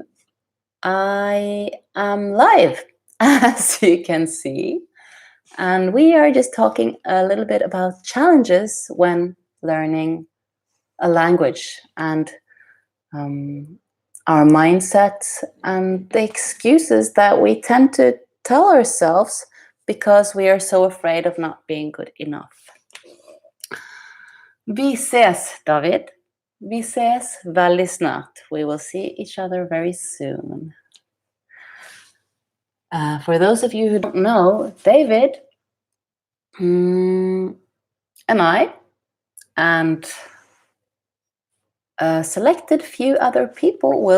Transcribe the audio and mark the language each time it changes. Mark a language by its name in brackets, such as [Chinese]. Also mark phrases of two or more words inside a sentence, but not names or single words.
[English] I am live, as you can see, and we are just talking a little bit about challenges when learning a language, and our mindset and the excuses that we tend to tell ourselves because we are so afraid of not being good enough. [Norwegian] Vi ses, David. Vi ses veldig snart. [English] We will see each other very soon. For those of you who don't know, David and I, and a selected few other people, will